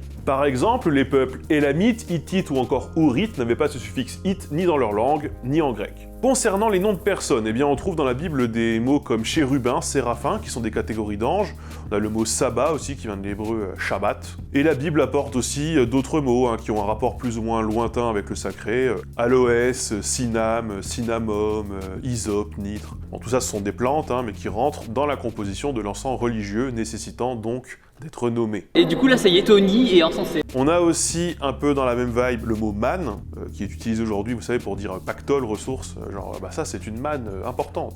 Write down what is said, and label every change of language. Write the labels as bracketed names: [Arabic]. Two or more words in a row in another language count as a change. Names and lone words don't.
[French] Par exemple, les peuples élamites, hittites ou encore ourites n'avaient pas ce suffixe « it » ni dans leur langue, ni en grec. Concernant les noms de personnes, eh bien on trouve dans la Bible des mots comme chérubin, séraphin, qui sont des catégories d'anges. On a le mot sabbat aussi, qui vient de l'hébreu Shabbat. Et la Bible apporte aussi d'autres mots qui ont un rapport plus ou moins lointain avec le sacré. Aloès, cinname, cinnamome, hysope, nitre. Bon, tout ça ce sont des plantes, mais qui rentrent dans la composition de l'encens religieux, nécessitant donc d'être nommé. Et du coup là ça y est, Tony est encensé. On a aussi un peu dans la même vibe le mot manne, qui est utilisé aujourd'hui, vous savez, pour dire pactole, ressource, genre ça c'est une manne importante.